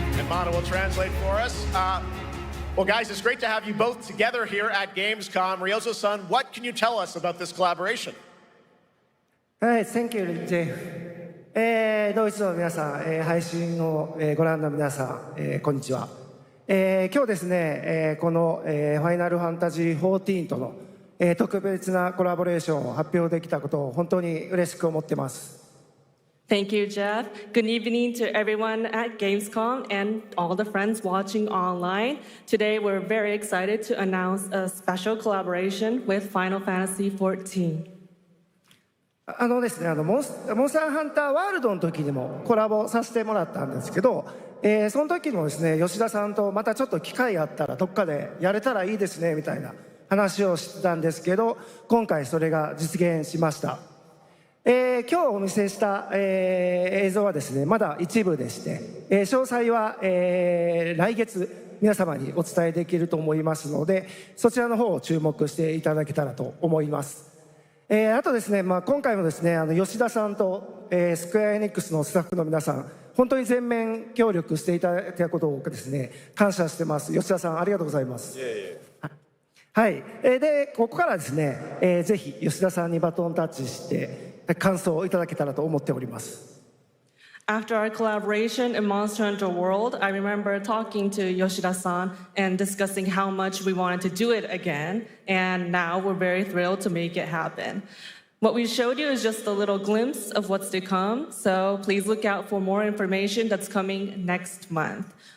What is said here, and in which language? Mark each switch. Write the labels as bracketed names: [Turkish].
[English] Anna will translate for us. Well, guys, it's great to have you both together here at Gamescom. Ryozo-san, what can you tell us about this collaboration? Thank you, Jay. [Japanese] ドイツの皆さん、配信をご覧の皆さん、こんにちは。今日ですね、この、ファイナルファンタジー14との、特別なコラボレーションを発表できたことを本当に嬉しく思っています。 [English] Thank you, Jeff. Good evening to everyone at Gamescom and all the friends watching online. Today, we're very excited to announce a special collaboration with Final Fantasy XIV. [Japanese] ですね、モンスターハンターワールドの時にもコラボさせてもらったんですけど、その時もですね、吉田さんとまたちょっと機会があったらどっかでやれたらいいですねみたいな話をしてたんですけど、今回それが実現しました。今日お見せした、映像はですね、まだ一部でして、詳細は、来月皆様にお伝えできると思いますので、そちらの方を注目していただけたらと思います。あとですね、今回もですね、吉田さんと、スクエアエニックスのスタッフの皆さん、本当に全面協力していただいたことをですね、感謝してます。吉田さん、ありがとうございます。はい、でここからですね、ぜひ吉田さんにバトンタッチして感想をいただけたらと思っております。 [English] After our collaboration in Monster Hunter World, I remember talking to Yoshida-san and discussing how much we wanted to do it again, and now we're very thrilled to make it happen. What we showed you is just a little glimpse of what's to come, so please look out for more information that's coming next month.